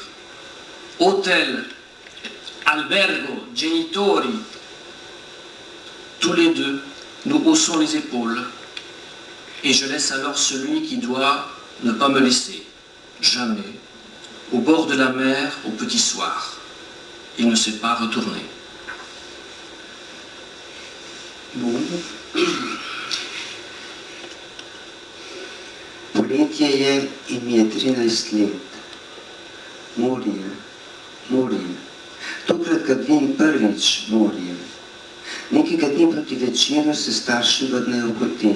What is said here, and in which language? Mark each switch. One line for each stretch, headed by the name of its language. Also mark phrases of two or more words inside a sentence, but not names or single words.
French: Hôtel,
Italian: albergo, genitori,
French: tous les deux, nous haussons les épaules, et je laisse alors celui qui doit ne pas me laisser, jamais, au bord de la mer au petit soir. Il ne s'est pas retourné. Bon.
Slovenian: Poletje je in mi je 13 let. Morje. Tokrat ga vidim prvič morje. Nekega dne proti večeru se starši vrnejo v hotel.